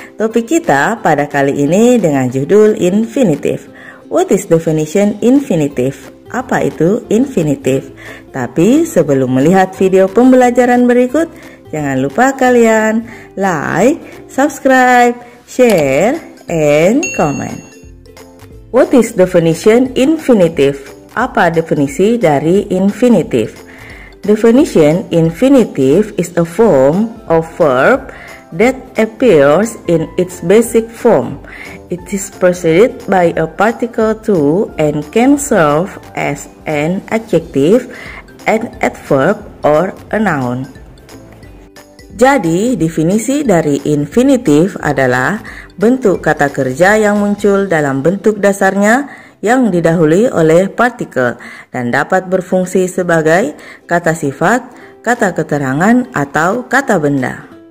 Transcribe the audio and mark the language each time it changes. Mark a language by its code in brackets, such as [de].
[id] Topik kita pada kali ini dengan judul infinitive. [en] What is definition infinitive? [id] Apa itu infinitive? Tapi sebelum melihat video pembelajaran berikut, jangan lupa kalian [en] like, subscribe, share, and comment. What is definition infinitive? [id] Apa definisi dari infinitive? [en] Definition infinitive is a form of verb that appears in its basic form. It is preceded by a particle to and can serve as an adjective, an adverb, or a noun. [id] Jadi, definisi dari infinitive adalah bentuk kata kerja yang muncul dalam bentuk dasarnya yang didahului oleh partikel dan dapat berfungsi sebagai kata sifat, kata keterangan, atau kata benda.